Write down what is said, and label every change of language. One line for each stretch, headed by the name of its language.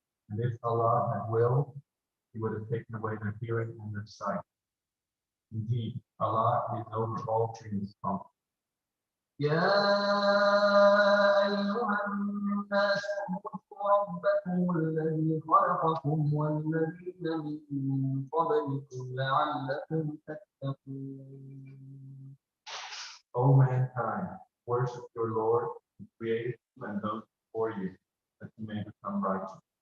English: And if Allah had willed, He would have taken away their hearing and their sight. Indeed, Allah is over all things competent.
Arabic: يا أيها الناس اعبدوا ربكم الذي خلقكم والذين من قبلكم لعلكم تتقون.
English: O mankind, worship your Lord who created you and those before you, that you may become righteous.